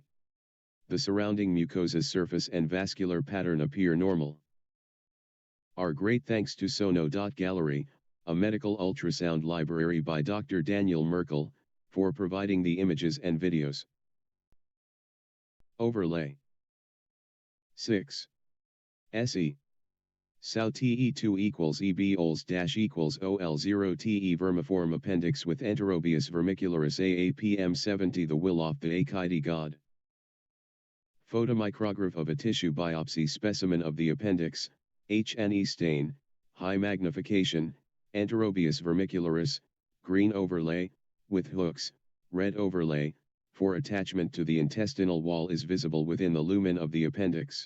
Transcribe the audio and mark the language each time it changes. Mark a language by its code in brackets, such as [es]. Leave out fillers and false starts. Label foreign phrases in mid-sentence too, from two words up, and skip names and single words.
[en] The surrounding mucosa's surface and vascular pattern appear normal. Our great thanks to Sono.Gallery, a medical ultrasound library by Dr. Daniel Merkel, for providing the images and videos. Overlay 6. SE. SAU TE2 equals EB OLS dash equals OL0 TE vermiform appendix with enterobius vermicularis AAPM 70 the will of the Achide God. Photomicrograph of a tissue biopsy specimen of the appendix, HNE stain, high magnification, enterobius vermicularis, green overlay, with hooks, red overlay, for attachment to the intestinal wall is visible within the lumen of the appendix.